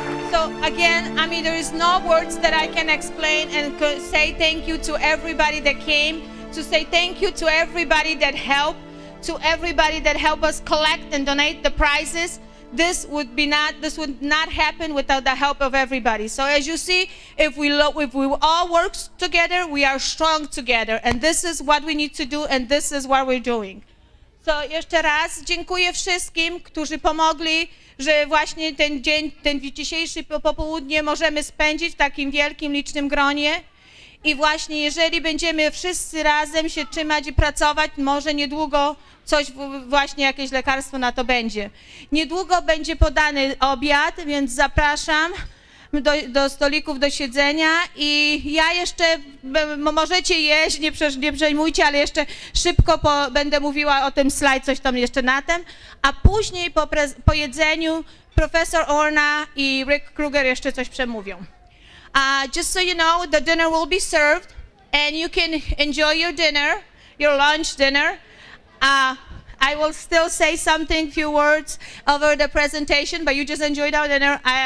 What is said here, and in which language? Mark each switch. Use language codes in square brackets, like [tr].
[en] So again, I mean, there is no words that I can explain and say thank you to everybody that came, to say thank you to everybody that helped, us collect and donate the prizes. This would not happen without the help of everybody. So as you see, if we all work together, we are strong together. And this is what we need to do, and this is what we're doing. [pl] So jeszcze raz dziękuję wszystkim, którzy pomogli, że właśnie ten dzień, ten dzisiejszy popołudnie możemy spędzić w takim wielkim, licznym gronie. I właśnie jeżeli będziemy wszyscy razem się trzymać i pracować, może niedługo właśnie jakieś lekarstwo na to będzie. Niedługo będzie podany obiad, więc zapraszam do stolików do siedzenia i ja jeszcze, możecie jeść, nie przejmujcie, ale jeszcze szybko będę mówiła o tym slajd, coś tam jeszcze na tym, a później po jedzeniu profesor Orna i Rick Kruger jeszcze coś przemówią. [en] Just so you know, the dinner will be served and you can enjoy your dinner, your lunch dinner. I will still say something, few words over the presentation, but you just enjoyed our dinner.